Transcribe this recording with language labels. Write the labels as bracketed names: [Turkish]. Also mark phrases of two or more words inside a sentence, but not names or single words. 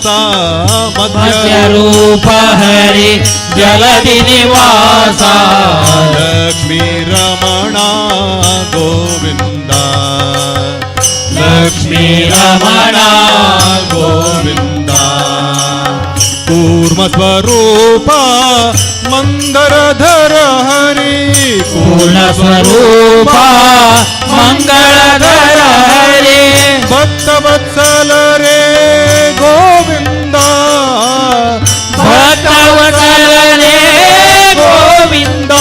[Sanskrit] ಮತ್ಸ್ಯರೂಪ ಹರಿ ಜಲಧಿ ನಿವಾಸ ಲಕ್ಷ್ಮೀ ರಮಣ ಗೋವಿಂದ ಲಕ್ಷ್ಮೀ ರಮಣ ಗೋವಿಂದ ಕೂರ್ಮ ಸ್ವರೂಪ मंदरधर हरी पूर्ण स्वरूपा मंगळधर हरे [Marathi] भक्तवत्सल रे गोविंदा भक्तवत्सल रे गोविंदा